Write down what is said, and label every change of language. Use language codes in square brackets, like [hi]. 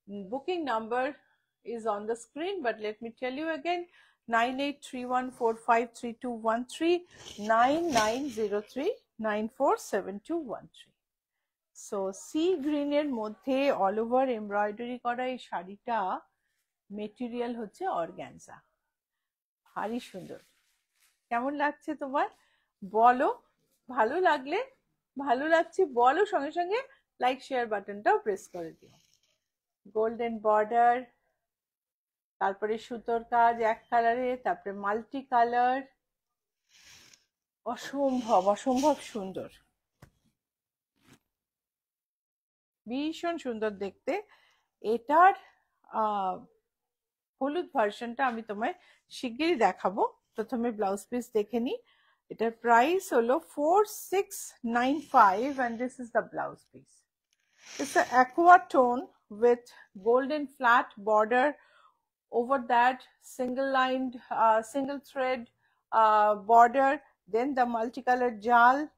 [en] Booking number is on the screen, but let me tell you again, 9831453213, 9903947213. [bn] So sea green এর মধ্যে all over embroidery করা এই শাড়িটা, material হচ্ছে organza, ভারী সুন্দর। কেমন লাগছে তোমার বলো? ভালো লাগলে, ভালো লাগছে বলো, সঙ্গে সঙ্গে লাইক শেয়ার বাটনটাও প্রেস করে দিও। গোল্ডেন বর্ডার, তারপরে সুতোর কাজ এক কালারে, তারপরে মাল্টি কালার, অসম্ভব অসম্ভব সুন্দর, ভীষণ সুন্দর দেখতে। এটার হলুদ ভার্সনটা আমি তোমায় শিগগিরই দেখাবো, প্রথমে ব্লাউজ পিস দেখে নি। এটার প্রাইস হলো 4695, [en] and this is the blouse piece. It's an aqua tone with golden flat border, over that single lined single thread border, then the multicolored jal.